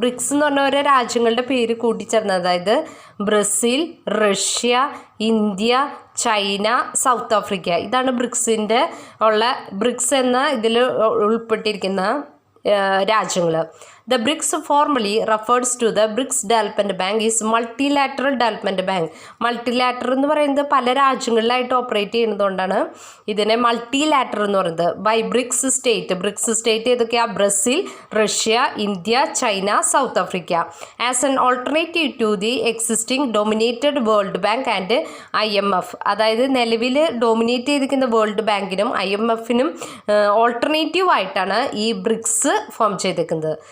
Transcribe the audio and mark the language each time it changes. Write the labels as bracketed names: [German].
[Malayalam] BRICS എന്ന് പറഞ്ഞ ഓരോ രാജ്യങ്ങളുടെ പേര് കൂട്ടിച്ചേർന്നത്, അതായത് Brazil, Russia, India, China, south Africa, ഇതാണ് ബ്രിക്സിൻ്റെ ബ്രിക്സ് എന്ന ഇതിൽ ഉൾപ്പെട്ടിരിക്കുന്ന രാജ്യങ്ങൾ. [English] The BRICS formally refers to the BRICS Development Bank is multilateral development bank. [Malayalam] Multilateral എന്ന് പറയുന്നത് പല രാജ്യങ്ങളിലായിട്ട് ഓപ്പറേറ്റ് ചെയ്യുന്നതുകൊണ്ടാണ് ഇതിനെ മൾട്ടിലാറ്ററൽ എന്ന് പറയുന്നത്. [English] by BRICS state [Malayalam] ഏതൊക്കെയാണ്? Brazil, Russia, India, China, south Africa. [English] as an alternative to the existing dominated World Bank and IMF, [Malayalam] അതായത് നിലവിൽ dominate ചെയ്തിരിക്കുന്ന വേൾഡ് ബാങ്കിനും IMFനും ഓൾട്ടർനേറ്റീവ് ആയിട്ടാണ് ഈ ബ്രിക്സ് ഫോം ചെയ്തിരിക്കുന്നത്.